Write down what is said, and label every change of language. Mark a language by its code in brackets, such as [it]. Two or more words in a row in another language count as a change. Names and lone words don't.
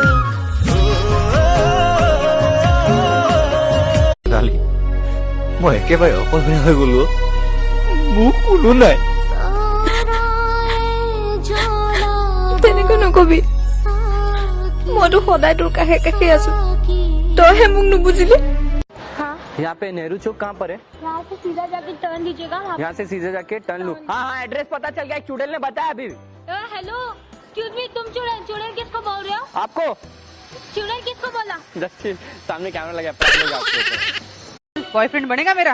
[as] মই একেবাৰে অকলশৰীয়া হৈ গলো মোক কোনো নাই তেনেকৈ নকবি মইতো সদায় তোৰ কাষে কাষে আছো তইহে মোক নুবুজিলি [hi] यहाँ पे नेहरू चौक कहाँ पर है? यहाँ से सीधा जाके टर्न लीजिएगा। यहाँ से सीधे जाके टर्न लूँ। हाँ हाँ एड्रेस पता चल गया, एक चुड़ैल ने बताया अभी। [en] hello excuse me, [hi] तुम चुड़ैल किसको बोल रहे हो? आपको चुड़ैल किसको बोला? जस्ट सामने कैमरा लगा बॉयफ्रेंड बनेगा मेरा?